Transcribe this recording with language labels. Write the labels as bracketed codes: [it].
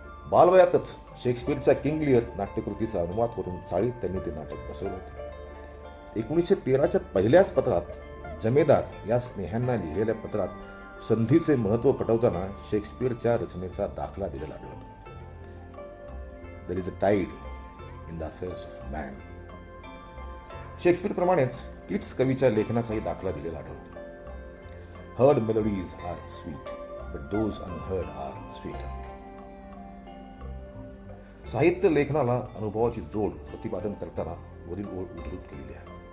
[mr] बालवयातच शेक्सपियरच्या king Lear नाट्यकृतीचा अनुवाद करून चाळीत त्यांनी ते नाटक बसवलं होतं. 1913च्या पहिल्याच पत्रात जमेदार या स्नेहांना लिहिलेल्या पत्रात संधीचे महत्त्व पटवताना शेक्सपियरच्या रचनेचा दाखला दिलेला आढळतो. [en] There is a tide in the affairs of man. [mr] शेक्सपियरप्रमाणेच kits कवीच्या लेखनाचाही दाखला दिलेला आढळतो. [en] Heard melodies are sweet but those unheard are sweeter. [mr] साहित्य लेखनाला अनुभवाची जोड प्रतिपादन करताना वरील ओळ उद्धृत केलेली आहे.